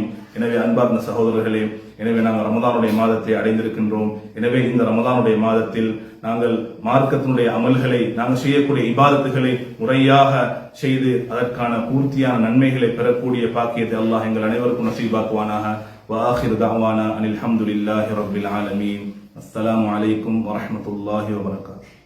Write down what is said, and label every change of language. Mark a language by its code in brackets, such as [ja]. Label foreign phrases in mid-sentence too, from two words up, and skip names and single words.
[ta] எனவே அன்பார்ந்த சகோதரர்களே, எனவே நாங்கள் ரமதானுடைய மாதத்தை அடைந்திருக்கின்றோம். எனவே இந்த ரமதானுடைய மாதத்தில் நாங்கள் மார்க்கத்தினுடைய அமல்களை நாங்கள் செய்யக்கூடிய இபாதத்துகளை முறையாக செய்து அதற்கான பூர்த்தியான நன்மைகளை பெறக்கூடிய பாக்கியத்தை அல்லாஹ் எங்கள் அனைவருக்கும் நசீபாக்குவானாக. [ar] وآخر دعوانا أن الحمد لله رب العالمين. السلام عليكم ورحمة الله وبركاته.